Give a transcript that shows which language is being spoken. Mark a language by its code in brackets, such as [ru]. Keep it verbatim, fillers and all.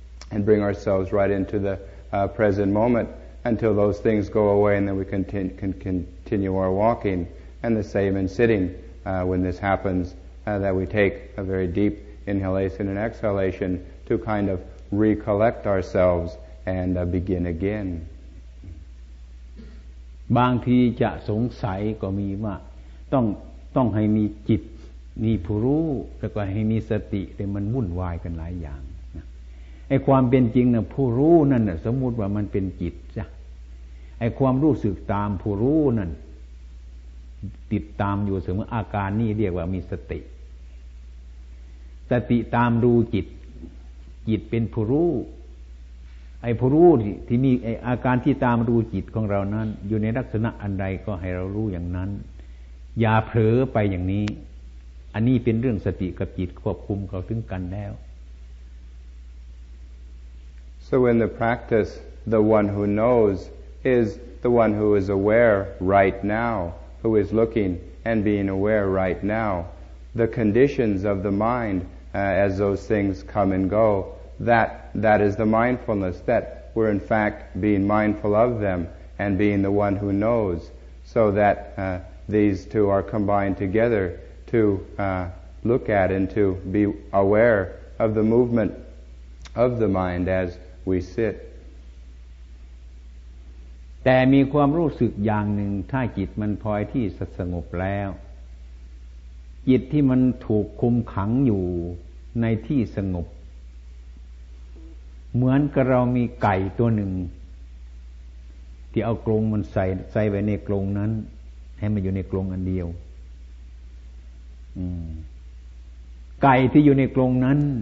[en] and bring ourselves right into the uh, present moment until those things go away and then we conti- can continue our walking and the same in sitting uh, when this happens uh, that we take a very deep inhalation and exhalation to kind of recollect ourselves and uh, begin again [th] บางทีจะสงสัยก็มีว่าต้องต้องให้มีจิตมีผู้รู้แล้วก็ให้มีสติแต่มันวุ่นวายกันหลายอย่างนะไอ้ความเป็นจริงนะผู้รู้นั่นนะสมมุติว่ามันเป็นจิตจ้ะไอ้ความรู้สึกตามผู้รู้นั่นติดตามอยู่เสมออาการนี้เรียกว่ามีสติ สติตามดูจิตจิตเป็นผู้รู้ไอ้ผู้รู้ที่มีไอ้อาการที่ตามดูจิตของเรานั้นอยู่ในลักษณะอันใดก็ให้เรารู้อย่างนั้นอย่าเผลอไปอย่างนี้อันนี้เป็นเรื่องสติกับจิตควบคุมเข้าถึงกันแล้ว [en] So in the practice the one who knows is the one who is aware right now who is looking and being aware right now the conditions of the mind uh, as those things come and go that that is the mindfulness that we're in fact being mindful of them and being the one who knows so that uh, these two are combined together to uh, look at and to be aware of the movement of the mind as we sit [th] แต่มีความรู้สึกอย่างหนึ่งถ้าจิตมันพลอยที่สงบแล้วจิตที่มันถูกคุมขังอยู่ในที่สงบเหมือนกับเรามีไก่ตัวหนึ่งที่เอากรงมันใส่ใส่ไว้ในกรงนั้นให้มันอยู่ในกรงอันเดียวไก่ที่อยู่ในกรงนั้น